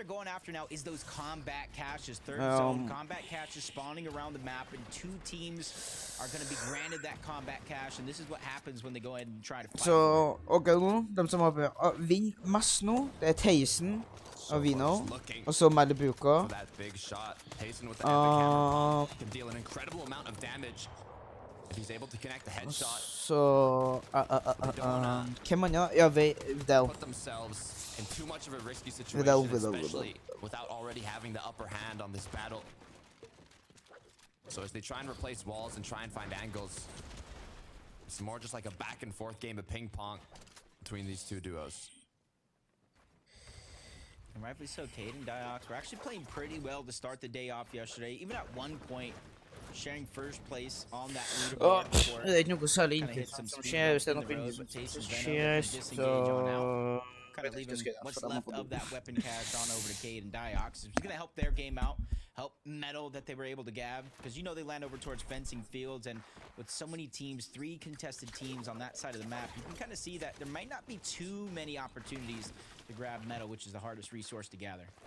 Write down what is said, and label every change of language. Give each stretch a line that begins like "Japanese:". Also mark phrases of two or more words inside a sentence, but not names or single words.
Norwegian: Så, ok nå, de som har vinn mest nå, det er Tyson og Vino, og så Malabuka. Så hvem han, ja, Vidal.
English: So as they try and replace walls and try and find angles, it's more just like a back and forth game of ping pong between these two duos. And rightfully so, Cade and Diox were actually playing pretty well to start the day off yesterday. Even at one point, sharing first place on that leaderboard before
Norwegian: det er ikke noe særlig inntrykk som skjer hvis det er noe som skjer, så
English: kind of leaving what's left of that weapon cache on over to Cade and Diox. It's going to help their game out, help Metal that they were able to gab, because you know they land over towards fencing fields, and with so many teams, 3 contested teams on that side of the map, you can kind of see that there might not be too many opportunities to grab Metal, which is the hardest resource to gather.